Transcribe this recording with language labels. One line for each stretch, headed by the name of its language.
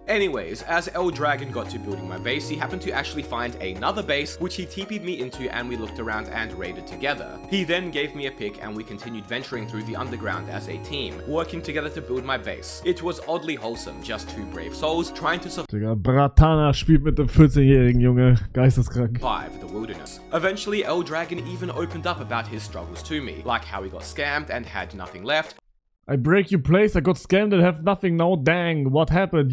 English: Anyways, as L-Dragon got to building my base, he happened to actually find another base, which he TP'd me into, and we looked around and raided together. He then gave me a pick, and we continued venturing through the underground as a team, working together to build my base. It was oddly wholesome, just two brave souls trying to
German: Digga, Bratana spielt mit dem 14-jährigen Junge, geisteskrank.
English: survive the wilderness. Eventually, L-Dragon even opened up about his struggles to me, like how he got scammed and had nothing left. I break your place, I got scammed and have nothing now, dang, what happened?